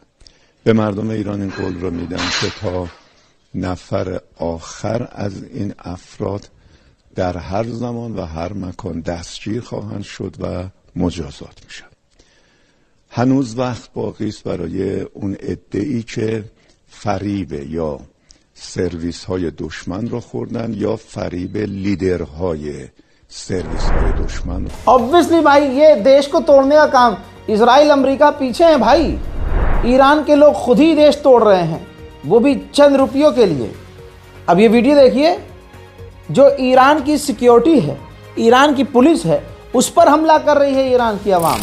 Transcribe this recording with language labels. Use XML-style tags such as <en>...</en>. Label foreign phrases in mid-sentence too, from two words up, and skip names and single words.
<fa>به مردم ایران این قول رو میدم که تا نفر آخر از این افراد در هر زمان و هر مکان دستگیر خواهند شد و مجازات میشن. هنوز وقت باقی است برای اون عده‌ای که فریب یا سرویس های دشمن رو خوردن یا فریب لیدرهای سرویس های دشمن رو.</fa> <hi>ऑब्वियसली भाई, ये देश को तोड़ने का काम इजराइल अमेरिका पीछे हैं भाई। ईरान के लोग खुद ही देश तोड़ रहे हैं, वो भी चंद रुपयों के लिए। अब ये वीडियो देखिए, जो ईरान की सिक्योरिटी है, ईरान की पुलिस है, उस पर हमला कर रही है ईरान की आवाम।</hi>